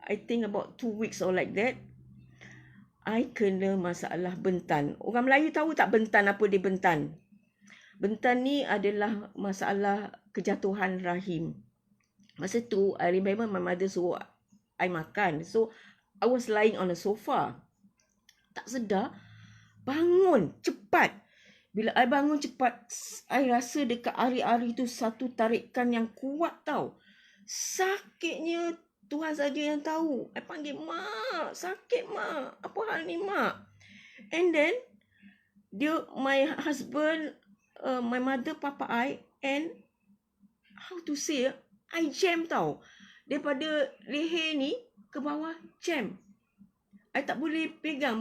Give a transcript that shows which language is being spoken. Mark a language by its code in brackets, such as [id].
[en] I think about 2 weeks or like that, I [ms] kena masalah bentan. Orang Melayu tahu tak bentan, apa dia bentan? Bentan ni adalah masalah kejatuhan rahim. Masa tu, [en] I remember my mother [ms] suruh I makan. [en] So, I was lying on a sofa. [ms] Tak sedar, bangun cepat. Bila I bangun cepat, I rasa dekat ari-ari tu satu tarikan yang kuat tau. Sakitnya Tuhan saja yang tahu. I panggil, Mak, sakit Mak. Apa hal ni Mak? [en] And then, my husband, my mother, papa I, and how to say, I jam tau. [ms] Daripada leher ni ke bawah, jam. I tak boleh pegang.